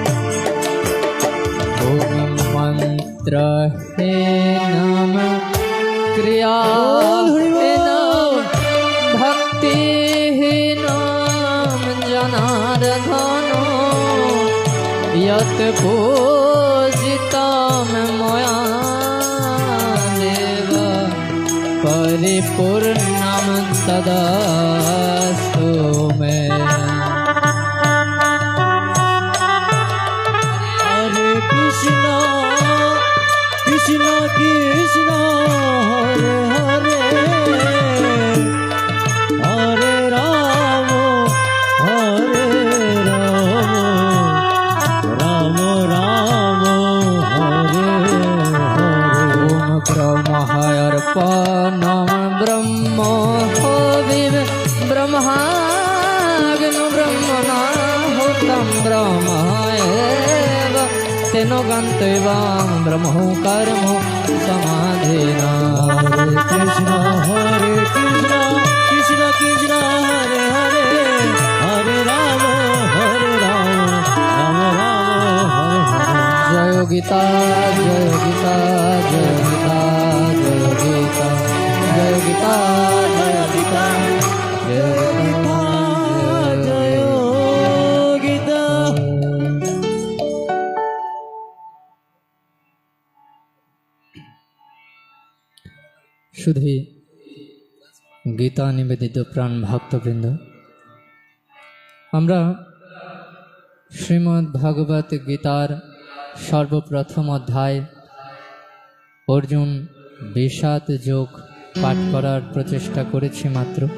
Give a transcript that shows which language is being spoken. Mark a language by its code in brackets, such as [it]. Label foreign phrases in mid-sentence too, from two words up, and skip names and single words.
[sa] ओम मंत्र हे नाम क्रिया हे नाम भक्ति हे नाम जनार्दनो यत् पूजितं मया देव परिपूर्णं तदास्तु मे हरे कृष्ण कृष्ण कृष्ण हरे हरे हरे राम राम राम हरे हरे ओम ब्रह्मार्पणं ब्रह्म हविः ब्रह्माग्नो ब्रह्मणाहुतं ब्रह्म एव तेनो गन्तव्यं ब्रह्मो कर्म समाधिना कृष्ण कृष्ण कृष्ण हरे हरे हरे राम राम राम हरे हरे जय गीता जय गीता जय गीता जय गीता जय गीता जय गीता जय गीता जय गीता [bn] শুধু গীতা নিবেদিত প্রাণ ভক্তবৃন্দ, আমরা শ্রীমদ্ ভাগবত গীতার সর্বপ্রথম অধ্যায় অর্জুন বিষাদ যোগ পাঠ করার প্রচেষ্টা করেছি মাত্র।